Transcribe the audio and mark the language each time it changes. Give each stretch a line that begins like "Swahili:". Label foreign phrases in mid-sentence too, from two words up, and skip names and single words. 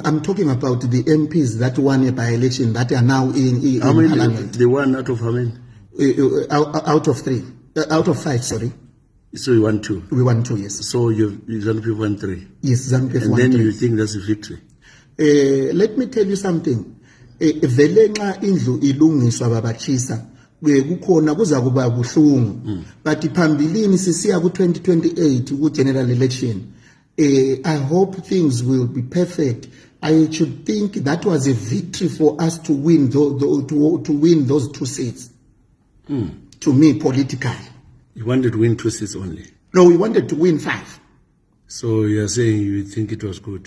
English: I'm talking about the MPs that won a by-election that are now in Parliament. The one out of how many? Out of 3. Out of 5, sorry. So you won 2? We won 2, yes. So ZANU-PF won 3? Yes, ZANU-PF won 3. And then you think that's a victory? Let me tell you something.
North Ndebele: Vele nxa indlu ilungiswa babachisa kukhona kuza kuba buhlungu, but phambilini sisiya ku 2028 ku
English: general election. I hope things will be perfect. I should think that was a victory for us to win to win those 2 seats. To me, politically. You wanted to win 2 seats only? No, we wanted to win 5. So you are saying you think it was good?